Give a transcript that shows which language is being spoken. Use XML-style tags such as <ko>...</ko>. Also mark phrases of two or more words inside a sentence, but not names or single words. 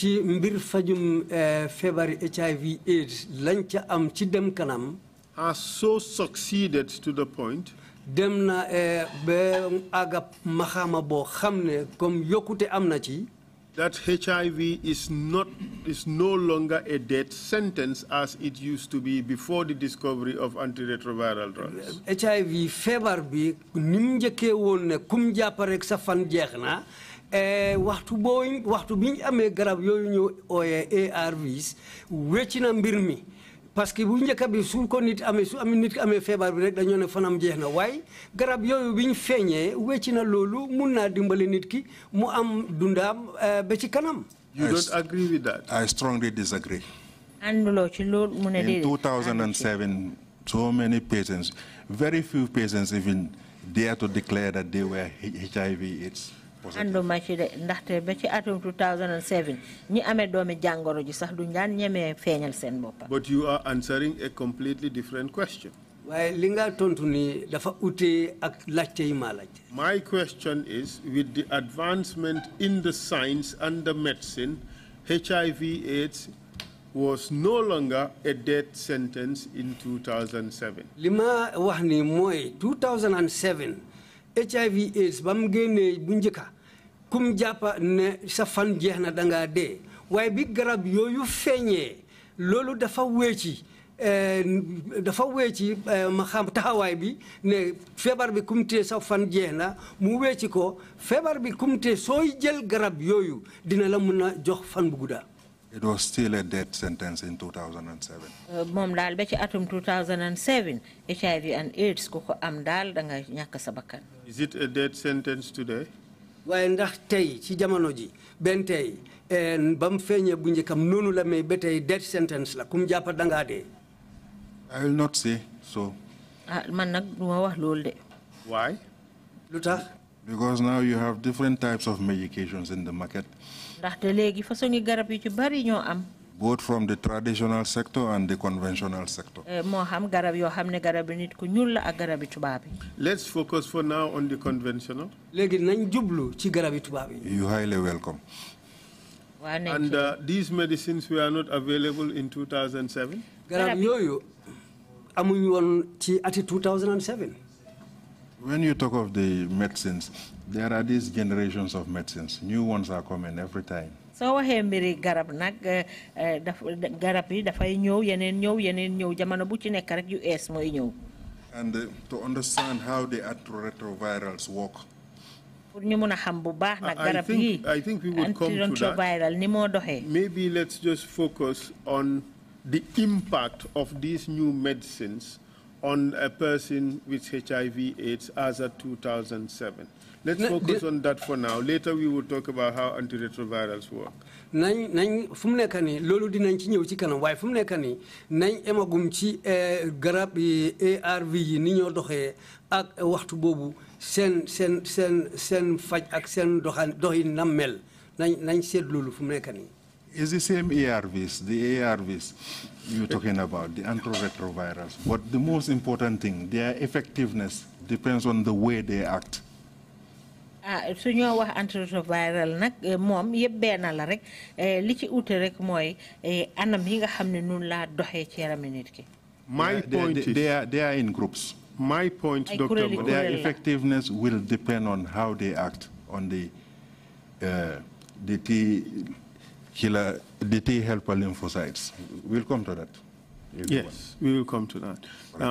<en>has so succeeded to the point that HIV is no longer a death sentence as it used to be before the discovery of antiretroviral drugs.</en> <wo>HIV fever bi nim njëkkee woon ne kum jàpp rek sa fan jeex na waxtu biñ amee garab yooyu ñu ooyee ARVs wecci na mbir mi parce que bu njëkk bi su ko nit amee su amee nit amee feebar bi rek dañoo ne fanam jeex na waaye garab yooyu biñ feeñee wecci na loolu mun naa dimbale nit ki mu am dundaam ba ci kanam.</wo> <en>You don't agree with that? I strongly disagree. In 2007, so many patients, very few patients even dare to declare that they were HIV/AIDS.</en> <wo>Anduma ci de ndaxte ba ci atum 2007 ñi amé doomi jangoro ji sax du ñaan ñëmé feñal seen boppa.</wo> <en>But you are answering a completely different question.</en> <wo>Waaye li nga tontu ni dafa uté ak laajte yi ma laaj.</wo> <en>My question is, with the advancement in the science and the medicine, HIV/AIDS was no longer a death sentence in 2007.</en> <wo>Lima wax ni moy 2007 HIV/AIDS bam génné bu njëkka kum jàppa ne sa fan jeex na danga dee waaye bi garab yooyu feeñee loolu dafa weeci ma xam taxawaay bi ne feebar bi kumte sa fan jeex na mu weeci ko feebar bi kumte sooy jël garab yooyu dina la mun a jox fan bu gudda.</wo> <en>It was still a death sentence in 2007.</en> <wo>Mom dal ba ci atum 2007 HIV and AIDS ku ko am dal da nga ñàkk sa bakkan.</wo> <en>Is it a death sentence today?</en> <wo>Waaye ndax tey ci jamono ji ben tey bam feeñee bu njëkkam noonu la may ba tey</wo> <en>death sentence</en> <wo>la kum jàppa dangaa dee.</wo> <en>I will not say so.</en> <wo>Man nag duma wax loolu de.</wo> <en>Why?</en> <wo>Lu tax?</wo> <en>Because now you have different types of medications in the market. Both from the traditional sector and the conventional sector. Let's focus for now on the conventional. You're highly welcome. And these medicines were not available in 2007? 2007. When you talk of the medicines, there are these generations of medicines. New ones are coming every time.</en> <wo>soo waxee mbiri garab nag garab yi dafay ñëw yeneen ñëw jamono bu ci nekk rek yu ees mooy ñëw.</wo> <en>And to understand how the antiretrovirals work.</en> <wo>pour ñu mun a xam bu baax nag garab yi</wo> <en>I think we would come to</en> <wo>antiretroviral ni moo doxee.</wo> <en>Maybe let's just focus on the impact of these new medicines on a person with HIV/AIDS as of 2007. Let's focus on that for now. Later we will talk about how antiretrovirals work.</en> <wo>nañ fu mu nekk nii loolu dinañ ci ñëw ci kanam waaye fu mu nekk nii nañ emagum ci garab yi ARV yi ni ñoo doxee ak waxtu boobu seen faj ak seen doxin nam mel nañ seet loolu fu mu nekk nii.</wo> <en>It's the same ARVs, the ARVs you're talking about, the antiretrovirals. But the most important thing, their effectiveness depends on the way they act.</en> <wo>su ñoo wax antiretroviral nag moom yëpp benn la rek li ci ute rek mooy anam yi nga xam ne noonu laa doxee ci yarami nit ki.</wo> <en>My point is they are in groups. My point, Dr. Mbowe, their effectiveness will depend on how they act on the T helper lymphocytes. We'll come to that. Yes, we will come to that.</en>